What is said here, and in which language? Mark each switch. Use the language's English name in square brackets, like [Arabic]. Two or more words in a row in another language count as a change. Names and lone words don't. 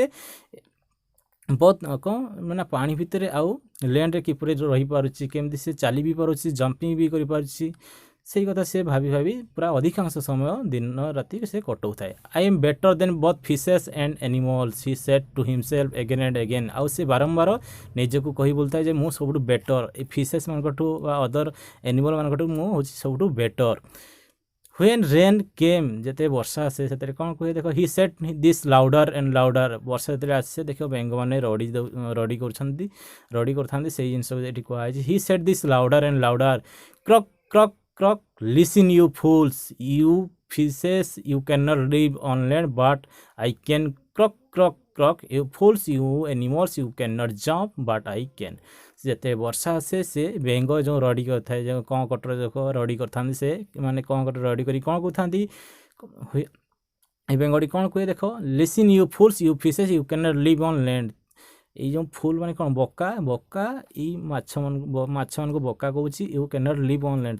[Odia] ବହୁତ କ'ଣ ମାନେ ପାଣି ଭିତରେ ଆଉ ଲ୍ୟାଣ୍ଡରେ କିପରି ରହିପାରୁଛି କେମିତି ସେ ଚାଲି ବି ପାରୁଛି ଜମ୍ପିଂ ବି କରିପାରୁଛି ସେଇ କଥା ସେ ଭାବି ପୁରା ଅଧିକାଂଶ ସମୟ ଦିନ ରାତି ସେ କଟାଉଥାଏ [English] I am better than both fishes and animals he said to himself again and again [Odia] ଆଉ ସେ ବାରମ୍ବାର ନିଜକୁ କହି ବୁଲୁଥାଏ ଯେ ମୁଁ ସବୁଠୁ ବେଟର୍ ଏ ଫିସେସ୍ ମାନଙ୍କଠୁ ବା [English] other animal [Odia] ମାନଙ୍କଠୁ ମୁଁ ହେଉଛି ସବୁଠୁ ବେଟର୍ When [English] rain came [Odia] ଯେତେ ବର୍ଷା ଆସେ ସେଥିରେ କ'ଣ କୁହେ ଦେଖ [English] he said this louder and louder [Odia] ବର୍ଷା ଯେତେବେଳେ ଆସେ ଦେଖିବ ବେଙ୍ଗମାନେ ରଡ଼ି କରୁଛନ୍ତି ରଡ଼ି କରିଥାନ୍ତି ସେଇ ଜିନିଷକୁ ଏଠି କୁହାଯାଇଛି [English] he said this louder and louder croak croak croak listen you fools you fishes you cannot live on land but I can croak croak croak you fools you animals you cannot jump but I can [Odia] ଯେତେ ବର୍ଷା ଆସେ ସେ ବେଙ୍ଗ ଯେଉଁ ରଡ଼ି କରିଥାଏ ଯେଉଁ କ'ଣ କଟର ଯାକ ରଡ଼ି କରିଥାନ୍ତି ସେ ମାନେ କ'ଣ କଟର ରଡ଼ି କରି କ'ଣ କହୁଥାନ୍ତି ଏ ବେଙ୍ଗଟି କ'ଣ କୁହେ ଦେଖ [English] listen you fools you fishes you cannot live on land [Odia] ଏଇ ଯେଉଁ ଫୁଲ୍ ମାନେ କ'ଣ ବକା ବକା ଏଇ ମାଛମାନଙ୍କୁ ବକା କହୁଛି [English] you cannot live on land